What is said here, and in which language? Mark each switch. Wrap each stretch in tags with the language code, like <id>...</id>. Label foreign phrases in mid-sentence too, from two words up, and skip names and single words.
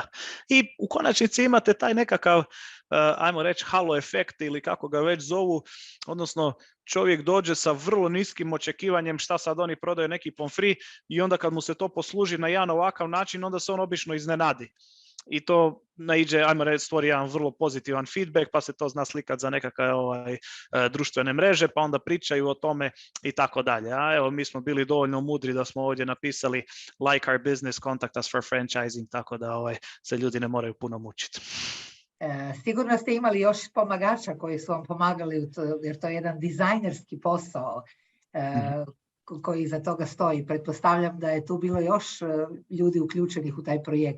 <hr>I u konačnici imate taj nekakav, ajmo reći, halo efekt ili kako ga već zovu, odnosno čovjek dođe sa vrlo niskim očekivanjem šta sad oni prodaju neki pomfri i onda kad mu se to posluži na jedan ovakav način, onda se on obično iznenadi. I to naiđe, ajmo reći, stvori jedan vrlo pozitivan feedback, pa se to zna slikati za nekakve društvene mreže, pa onda pričaju o tome i tako dalje. A evo, mi smo bili dovoljno mudri da smo ovdje napisali</hr> <en>like our business, contact us for franchising,</en> <hr>tako da se ljudi ne moraju puno mučiti. Sigurno ste imali još pomagača koji su vam pomagali, jer to je jedan dizajnerski posao koji iza toga stoji. Pretpostavljam da je tu bilo još ljudi uključenih u taj projekt.</hr>